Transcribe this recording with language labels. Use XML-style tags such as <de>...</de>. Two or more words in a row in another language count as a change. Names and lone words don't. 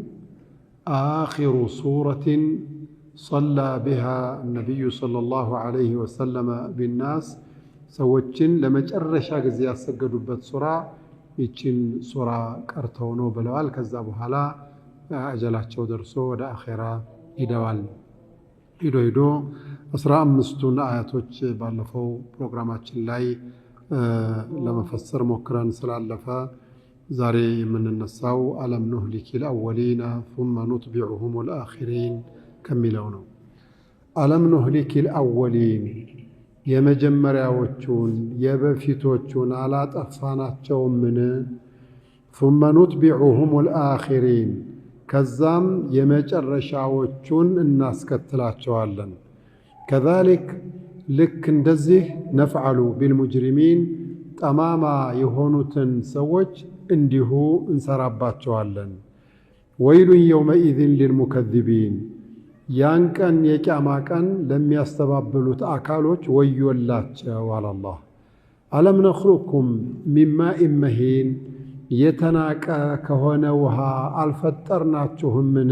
<ar>آخر سورة صلى بها النبي صلى الله عليه وسلم بالناس፣</ar> <am>ሰዎችን ለመጨረሻ ጊዜ ያሰገዱበት ሱራ ይችን ሱራ ቀርተው ነው ብለዋል። ከዛ በኋላ አጀላቸው ደርሶ ወደ አኼራ ሂደዋል። ሂዶ 15ቱን አያቶች ባለፈው ፕሮግራማችን ላይ ለመፈሰር ሞክረን ስላለፈ ዛሬ የምንነሳው</am> <ar>ألم نهلك الأولين ثم نتبعهم الآخرين</ar> <am>ከሚለው ነው።</am> <ar>ألم نهلك الأولين፣</ar> <am>የመጀመሪያዎቹን የበፊቶቹን አላጠፋናቸውምን?</am> <ar>ثم نتبعهم الآخرين፣</ar> <am>ከዛም የመጨረሻዎቹን እናስከትላቸዋለን። ከዛሊክ፣ ልክ እንደዚህ</am> <ar>نفعل بالمجرمين፣</ar> <am>ጠማማ የሆኑትን ሰዎች እንዲሁ እንሰራባቸዋለን።</am> <ar>ويل يومئذ للمكذبين፣</ar> <am>ያን ቀን የቂያማ ቀን ለሚያስተባብሉት አካሎች ወዮላቸው አለ አላህ።</am> <ar>ألم نخلقكم من ماء مهين፣</ar> <am>የተናቀ ከሆነ ውሃ አልፈጠርናችሁምን?</am>